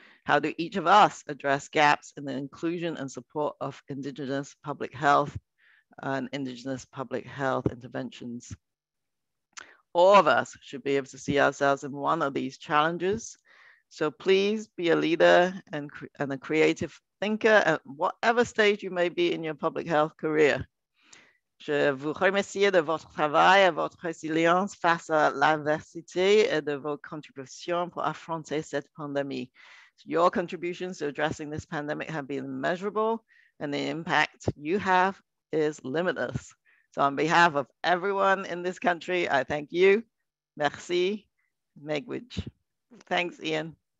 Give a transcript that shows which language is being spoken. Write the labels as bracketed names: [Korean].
[English] How do each of us address gaps in the inclusion and support of Indigenous public health and Indigenous public health interventions? All of us should be able to see ourselves in one of these challenges. So please be a leader and a creative thinker at whatever stage you may be in your public health career. [French] Je vous remercie de votre travail et votre résilience face à l'adversité et de vos contributions pour affronter cette pandémie. [English] Your contributions to addressing this pandemic have been immeasurable, and the impact you have is limitless. So on behalf of everyone in this country, I thank you. [French] Merci. [Ojibwa] Megwich. [English] Thanks, Ian.